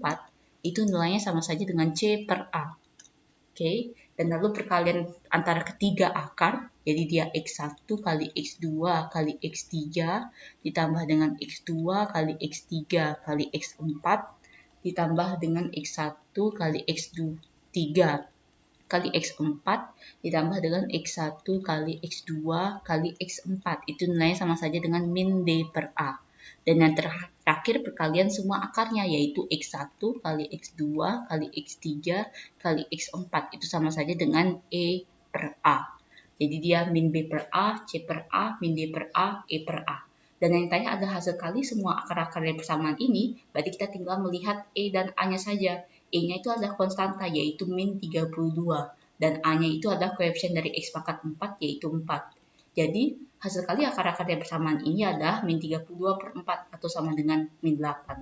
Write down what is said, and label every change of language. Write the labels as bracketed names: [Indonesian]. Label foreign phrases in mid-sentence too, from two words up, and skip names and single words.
[Indonesian] Itu nilainya sama saja dengan C per A. Oke, dan lalu perkalian antara ketiga akar, jadi dia X1 kali X2 kali X3 ditambah dengan X2 kali X3 kali X4 ditambah dengan X1 kali X3 kali X4 ditambah dengan X1 kali X2 kali X4. Itu nilainya sama saja dengan min D per A. Dan yang terakhir perkalian semua akarnya, yaitu X1 kali X2 kali X3 kali X4. Itu sama saja dengan E per A. Jadi dia min B per A, C per A, min D per A, E per A. Dan yang ditanya ada hasil kali semua akar-akar dari persamaan ini, berarti kita tinggal melihat E dan A-nya saja. E-nya itu adalah konstanta, yaitu min 32. Dan A-nya itu adalah koefisien dari X pangkat 4, yaitu 4. Jadi, hasil kali akar-akar dari persamaan ini adalah min 32 per 4 atau sama dengan min 8.